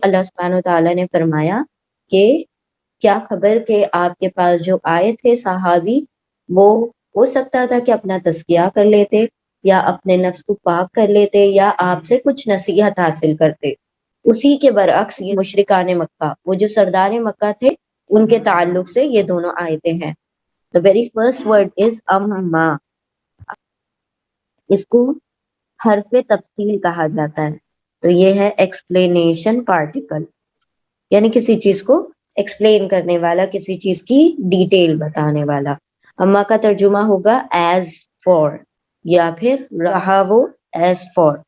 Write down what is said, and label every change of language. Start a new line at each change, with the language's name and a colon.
Urdu: اللہ سبحانہ وتعالیٰ نے فرمایا کہ کیا خبر کہ آپ کے پاس جو آئے تھے صحابی، وہ ہو سکتا تھا کہ اپنا تزکیہ کر لیتے یا اپنے نفس کو پاک کر لیتے یا آپ سے کچھ نصیحت حاصل کرتے. اسی کے برعکس یہ مشرکان مکہ، وہ جو سردار مکہ تھے، ان کے تعلق سے یہ دونوں آیتیں ہیں.
English: The very first word is اما.
Urdu: اس کو حرف تفصیل کہا جاتا ہے. تو یہ ہے ایکسپلینیشن پارٹیکل، یعنی کسی چیز کو ایکسپلین کرنے والا، کسی چیز کی ڈیٹیل بتانے والا. اما کا ترجمہ ہوگا ایز فور یا پھر رہا وہ ایز فور.